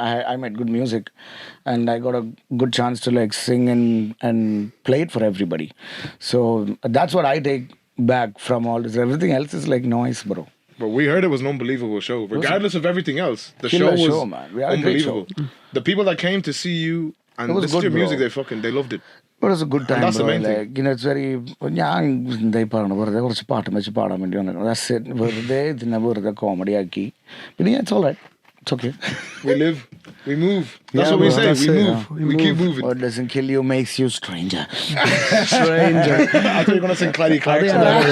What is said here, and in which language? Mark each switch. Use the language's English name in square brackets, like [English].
[English] I made good music, and I got a good chance to like sing and play it for everybody. So that's what I take back from all this. Everything else is like noise, bro. But we heard it was an unbelievable show. Regardless of everything else, the show was man. We had unbelievable. A great show. The people that came to see you and listen to your music, they loved it. It was a good time, that's bro. the main thing. Like, it's very... [Malayalam] ഞാൻ എന്തായി പറഞ്ഞു വെറുതെ കുറച്ച് പാട്ടും വെച്ച് പാടാൻ വേണ്ടി വന്നു. [English] That's it. [Malayalam] വെറുതെ ഇതിനെ വെറുതെ കോമഡി ആക്കി. [English] പിന്നെ it's all right. It's okay. We live. We move. That's what we say. We move. We keep moving. What doesn't kill you makes you stranger. Stranger. I thought you were going to sing Clyde Clarkson.